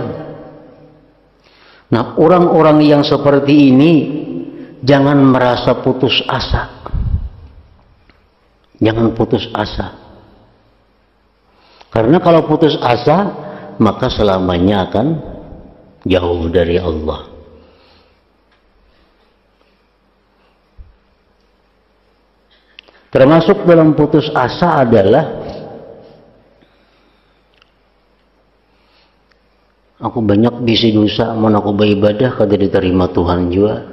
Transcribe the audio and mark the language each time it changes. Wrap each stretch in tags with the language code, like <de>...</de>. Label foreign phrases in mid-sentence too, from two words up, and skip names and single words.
<id>Nah, orang-orang yang seperti ini jangan merasa putus asa. Jangan putus asa. Karena kalau putus asa, maka selamanya akan jauh dari Allah. Termasuk dalam putus asa adalah aku banyak bisi dosa, mau aku beribadah kada diterima Tuhan juga.</id>